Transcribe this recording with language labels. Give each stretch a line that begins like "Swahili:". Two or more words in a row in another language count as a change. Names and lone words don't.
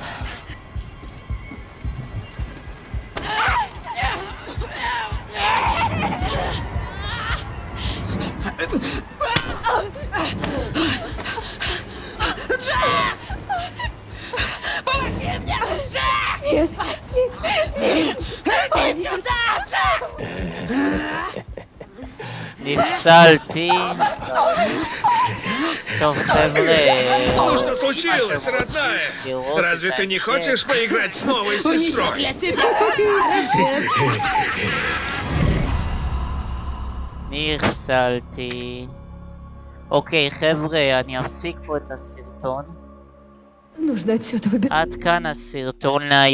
Russian: Джек! Помоги мне, Джек! Нет, Иди сюда, Джек!
Hebrew: נפסלתי. טוב חבר'ה.
Russian: Ну что случилось, родная? Разве ты не хочешь поиграть с новой сестрой? Для тебя подарочек!
Hebrew: נפסלתי. אוקיי חבר'ה, אני אפסיק פה את הסרטון.
Russian: нужно отсюда выбираться.
Hebrew: עד כאן הסרטון להיום.